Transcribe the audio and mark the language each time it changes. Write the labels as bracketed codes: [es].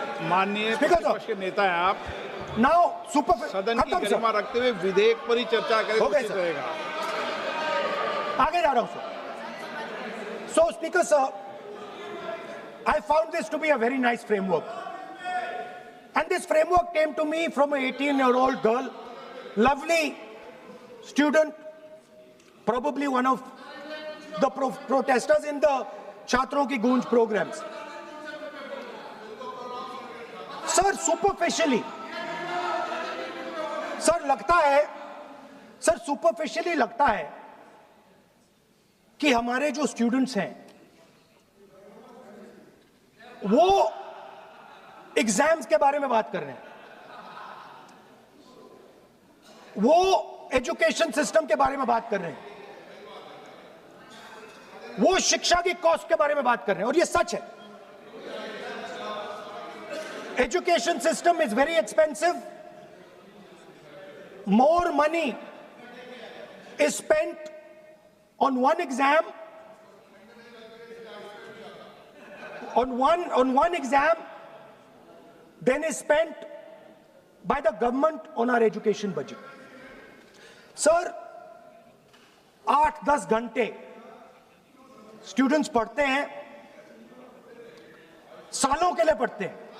[hi] माननीय प्रतिपक्ष के नेता हैं आप। now super सदन की गरिमा रखते हुए विधेयक पर ही चर्चा करें तो उचित रहेगा। आगे जा रहा हूं sir. [en] So Speaker sir, I found this to be a very nice framework, and this framework came to me from an 18-year-old girl, lovely student, probably one of the protesters in the Chhatron Ki Goonj programs. [hi] Sir superficially, sir लगता है, sir superficially लगता है कि हमारे जो students हैं वो exams के बारे में बात कर रहे हैं, वो एजुकेशन सिस्टम के बारे में बात कर रहे हैं, वो शिक्षा की कॉस्ट के बारे में बात कर रहे हैं, और ये सच है। [en] Education system is very expensive. More money is spent on one exam, on one exam, than is spent by the government on our education budget. [hi] Sir, 8-10 घंटे students पढ़ते हैं, सालों के लिए पढ़ते हैं।